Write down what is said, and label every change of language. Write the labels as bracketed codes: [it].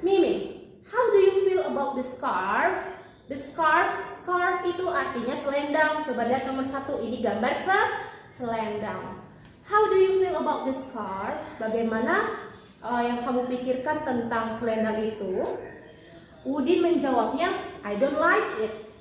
[en] Mimin, how do you feel about the scarf? The scarf [id] itu artinya selendang. Coba lihat nomor 1, ini gambar selendang. [en] How do you feel about the scarf? [id] Bagaimana yang kamu pikirkan tentang selendang itu? [en] Udin menjawabnya, I don't like it.